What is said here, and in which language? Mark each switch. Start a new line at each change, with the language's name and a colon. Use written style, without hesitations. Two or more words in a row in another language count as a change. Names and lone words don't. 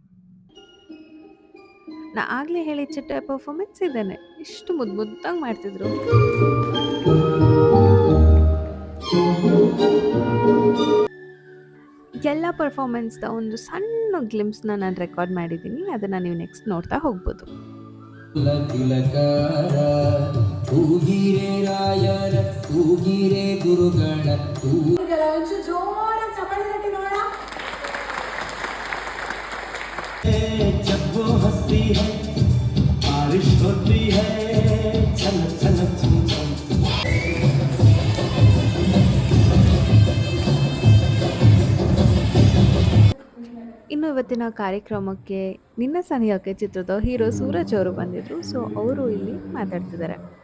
Kannada: ನಾ ಆಗಲೇ ಹೇಳಿ ಚಿಟ್ಟೆ ಪರ್ಫಾರ್ಮೆನ್ಸ್ ಇದ್ದೇನೆ, ಇಷ್ಟು ಮುದ್ದಾಗಿ ಮಾಡ್ತಿದ್ರು. ಎಲ್ಲ ಪರ್ಫಾರ್ಮೆನ್ಸ್ದ ಒಂದು ಸಣ್ಣ ಗ್ಲಿಮ್ಸ್ನ ನಾನು ರೆಕಾರ್ಡ್ ಮಾಡಿದ್ದೀನಿ, ಅದನ್ನು ನೀವು ನೆಕ್ಸ್ಟ್ ನೋಡ್ತಾ ಹೋಗ್ಬೋದು.
Hindi: जब वो हंसती है बारिश होती है छलक छलक छम छम.
Kannada: ಇನ್ನು ಇವತ್ತಿನ ಕಾರ್ಯಕ್ರಮಕ್ಕೆ ನಿನ್ನ ಸನಿಹಕ್ಕೆ ಚಿತ್ರದ ಹೀರೋ ಸೂರಜ್ ಅವರು ಬಂದಿದ್ರು. ಸೊ ಅವರು ಇಲ್ಲಿ ಮಾತಾಡ್ತಿದ್ದಾರೆ.